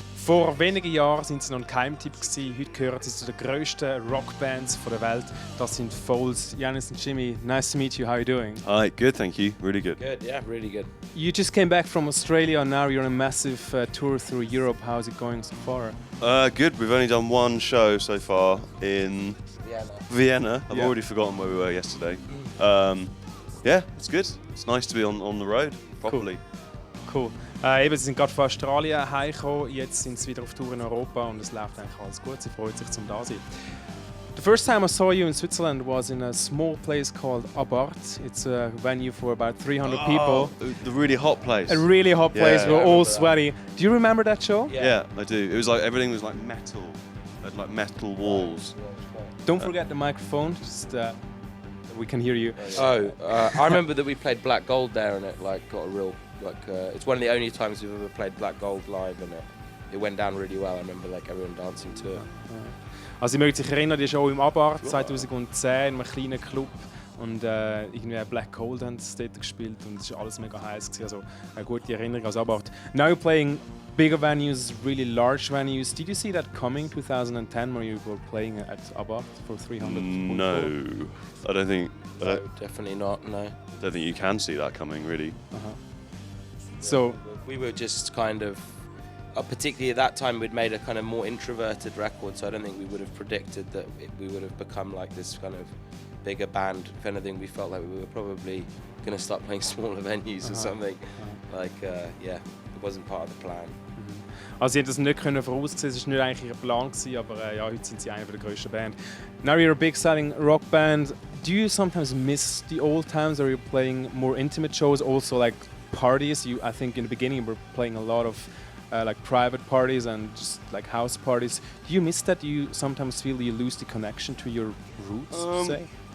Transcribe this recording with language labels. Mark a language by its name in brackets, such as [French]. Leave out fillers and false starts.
[German] Vor wenigen Jahren sind sie noch ein Geheimtipp gewesen. Heute gehören sie zu den grössten Rockbands der Welt. Das sind Foals. [English] Janis and Jimmy, nice to meet you. How are you doing? Hi, good, thank you. Really good. Good, yeah, really good. You just came back from Australia and now you're on a massive tour through Europe. How's it going so far? Good. We've only done one show so far in Vienna. I've Yeah. already forgotten where we were yesterday. Yeah, it's good. It's nice to be on the road properly. Cool. [German] Eben, sie sind gerade von Australien heimgekommen, jetzt sind sie wieder auf Tour in Europa und es läuft eigentlich alles gut. Sie freut sich zum da sein. [English] The first time I saw you in Switzerland was in a small place called Abart. It's a venue for about 300 people. The really hot place. A really hot place. Yeah, We're I all remember that. sweaty. Do you remember that show? Yeah, I do. It was like everything was like metal. It had like metal walls. Don't forget the microphone. Just we can hear you. I remember that we played Black Gold there and it like got a real it's one of the only times we've ever played Black Gold live and it went down really well. I remember like everyone dancing to it. [German] Also ihr mögt sich erinnern, die Show im Abart 2010 in einem kleinen Club und irgendwie Black Gold haben sie dort gespielt und es war alles mega heiß gewesen. Also eine gute Erinnerung aus Abart. [English] Now you're playing bigger venues, really large venues. Did you see that coming 2010 when you were playing at Abart for 300 people? No, I don't think. No, definitely not. No. I don't think you can see that coming, really. So We were just kind of, particularly at that time, we'd made a kind of more introverted record, so I don't think we would have predicted that we would have become like this kind of bigger band. If anything, we felt like we were probably going to start playing smaller venues or something. Like, yeah, it wasn't part of the plan. [German] Also sie haben das nicht können voraussehen, es war nicht eigentlich ihr Plan gewesen, aber ja, heute sind sie eine der grössten Band. [English] Now you're a big selling rock band. Do you sometimes miss the old times or you're playing more intimate shows, also like parties? I think in the beginning you were playing a lot of like private parties and just like house parties. Do you miss that? Do you sometimes feel you lose the connection to your roots, say?